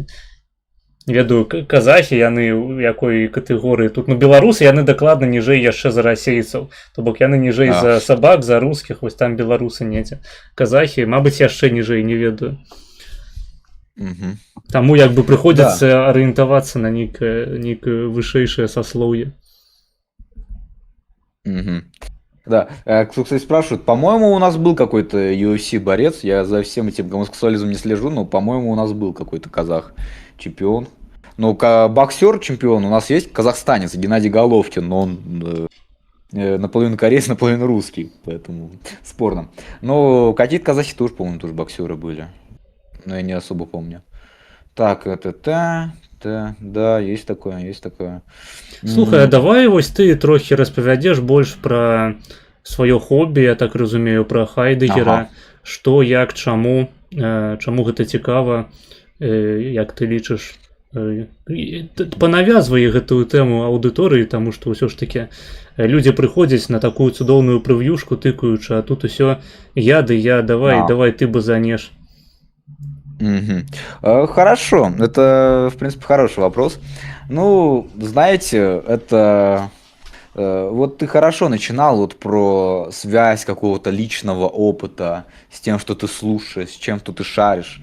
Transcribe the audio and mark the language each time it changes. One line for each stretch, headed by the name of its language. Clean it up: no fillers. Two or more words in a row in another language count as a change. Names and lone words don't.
Belarusian: Ведаю, казахі, яны ў якой катэгорыі тут, ну, беларусы, яны дакладна ніжэй яшчэ за расейцаў, то бок яны ніжэй за сабак, за рускіх, вось там беларусы недзе. Казахі, мабыць, яшчэ ніжэй, не ведаю. Таму як бы прыходзіцца арыентавацца на нейкае вышэйшае саслоўе.
Russian: Да, кто, кстати, спрашивает, по-моему, у нас был какой-то UFC-борец, я за всем этим гомосексуализмом не слежу, но, по-моему, у нас был какой-то казах-чемпион. Ну, боксер-чемпион у нас есть казахстанец, Геннадий Головкин, но он наполовину кореец, наполовину русский, поэтому спорно. Но какие-то казахи тоже, по-моему, тоже боксеры были, но я не особо помню. Так, да, есть такое, есть такое.
Belarusian: Слухай, а давай вось ты трохі распавядзеш больш пра сваё хобі, я так разумею, пра Хайдегера, што, як, чаму гэта цікава, як ты лічыш, панавязвай гэтую тэму аўдыторыі, таму што ўсё ж такі людзі прыходзяць на такую цудоўную прэв'юшку тыкаючы, а тут усё давай ты базанеш.
Russian: Хорошо, это, в принципе, хороший вопрос. Ну, знаете, это... Вот ты хорошо начинал вот про связь какого-то личного опыта с тем, что ты слушаешь, с чем что ты шаришь.